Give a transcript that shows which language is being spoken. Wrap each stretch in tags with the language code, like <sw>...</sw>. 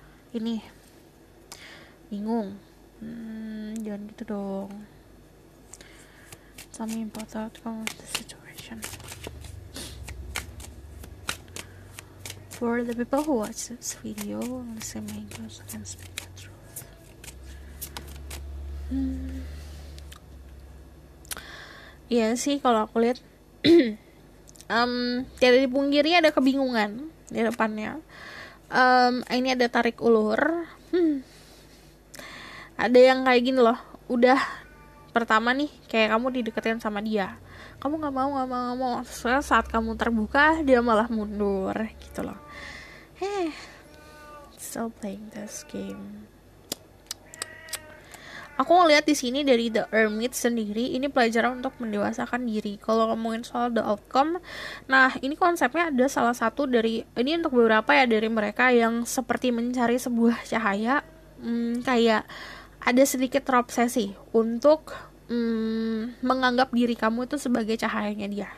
<id>Ini bingung. Jangan gitu dong.</id> <en>Tell me about the outcome of the situation. For the people who watch this video, I'm assuming you can speak the truth.</en> <id>Iya sih, kalau aku lihat tidak dipungkiri ada kebingungan di depannya. Ini ada tarik ulur. Ada yang kayak gini loh, udah pertama nih kayak kamu dideketin sama dia, kamu nggak mau. Soalnya saat kamu terbuka dia malah mundur gitu loh.</id> <en>Still playing this game.</en> <id>Aku ngeliat di sini dari The Hermit sendiri, ini pelajaran untuk mendewasakan diri. Kalau ngomongin soal the outcome, nah ini konsepnya ada salah satu dari, ini untuk beberapa ya dari mereka yang seperti mencari sebuah cahaya, kayak ada sedikit terobsesi untuk menganggap diri kamu itu sebagai cahayanya dia.</id>